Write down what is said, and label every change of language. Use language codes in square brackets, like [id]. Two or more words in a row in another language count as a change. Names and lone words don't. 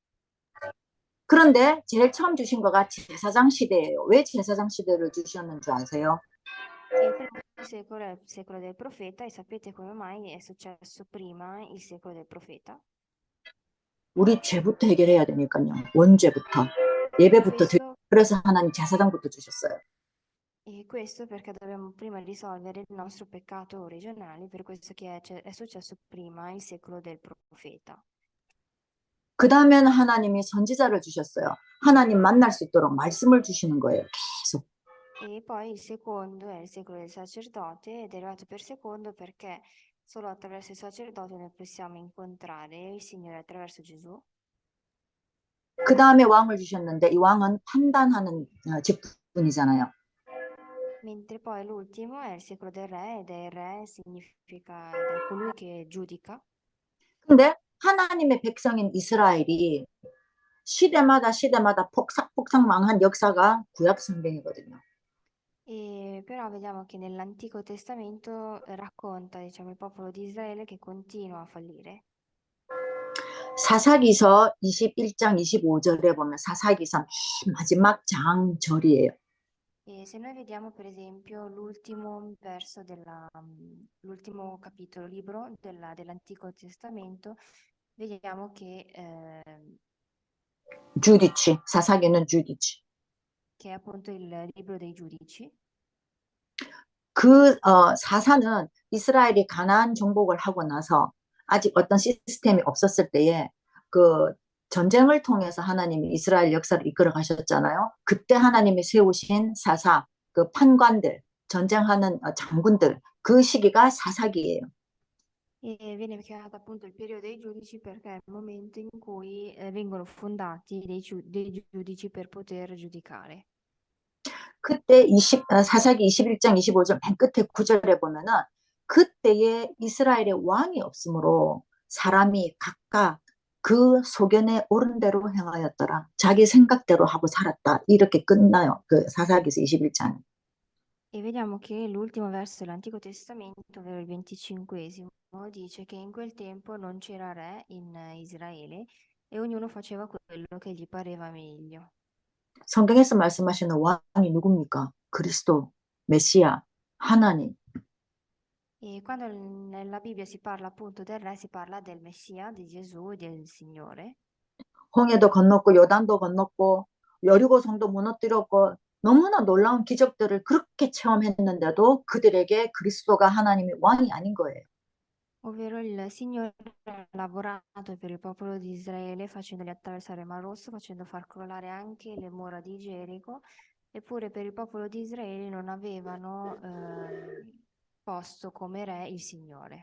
[ko] 그런데 제일 처음 주신 거가 제사장 시대예요. 왜 제사장 시대를 주셨는지 아세요? [it] E il primo secolo è il secolo del profeta, e sapete come mai è successo prima il secolo del profeta? [ko] 우리 죄부터 해결해야 되니까요. 원죄부터. 예배부터 Questo 그래서 하나님 제사장부터 주셨어요. [it] E questo perché dobbiamo prima risolvere il nostro peccato originale, per questo che è successo prima, il secolo del profeta. [ko] 그 다음에는 하나님이 선지자를 주셨어요. 하나님 만날 수 있도록 말씀을 주시는 거예요. 계속. [it] E poi il secondo è il secolo del sacerdote, ed è arrivato per secondo perché solo attraverso il sacerdote noi possiamo incontrare il Signore attraverso Gesù. [ko] 그 다음에 왕을 주셨는데 이 왕은 판단하는 직분이잖아요. [it] Mentre poi l'ultimo è il secolo del re, ed è il re significa ed è colui che giudica. [ko] 근데 하나님의 백성인 이스라엘이 시대마다 폭삭폭삭 망한 역사가 구약 성경이거든요. [it] E però vediamo che nell'Antico Testamento racconta, diciamo, il popolo di Israele che continua a fallire. [ko] 사사기서 21장 25절에 보면 사사기서 맨 마지막 장절이에요. [it] E se noi vediamo per esempio l'ultimo verso l'ultimo capitolo, libro dell'Antico Testamento, vediamo [ko] 사사기는 주디치. [it] che è appunto il libro dei giudici. [ko] 사사는 이스라엘이 가나안 정복을 하고 나서 아직 어떤 시스템이 없었을 때에 그 전쟁을 통해서 하나님이 이스라엘 역사를 이끌어 가셨잖아요. 그때 하나님이 세우신 사사, 그 판관들, 전쟁하는 장군들, 그 시기가 사사기예요. [it] E viene chiamato appunto il periodo dei giudici perché è il momento in cui vengono fondati dei giudici per poter giudicare. [ko] 그때 사사기 21장 25절 맨 끝에 9절에 보면은 그때에 이스라엘의 왕이 없으므로 사람이 각각 그 소견에 옳은 대로 행하였더라. 자기 생각대로 하고 살았다. 이렇게 끝나요. 그 사사기서 21장. [it] E vediamo che l'ultimo verso dell'Antico Testamento, ovvero il 25esimo, dice che in quel tempo non c'era re in Israele e ognuno faceva quello che gli pareva meglio. [ko] 성경에서 말씀하시는 왕이 누굽니까? 그리스도, 메시아, 하나님. [it] E quando nella Bibbia si parla appunto del re, si parla del Messia, di Gesù e del Signore. [ko] 홍해도 건넜고 요단도 건넜고 여리고성도 무너뜨렸고 너무나 놀라운 기적들을 그렇게 체험했는데도 그들에게 그리스도가 하나님의 왕이 아닌 거예요. [it] Ovvero il Signore ha lavorato per il popolo di Israele facendoli attraversare il Mar Rosso, facendo far crollare anche le mura di Gerico, eppure per il popolo di Israele non avevano posto come re il Signore.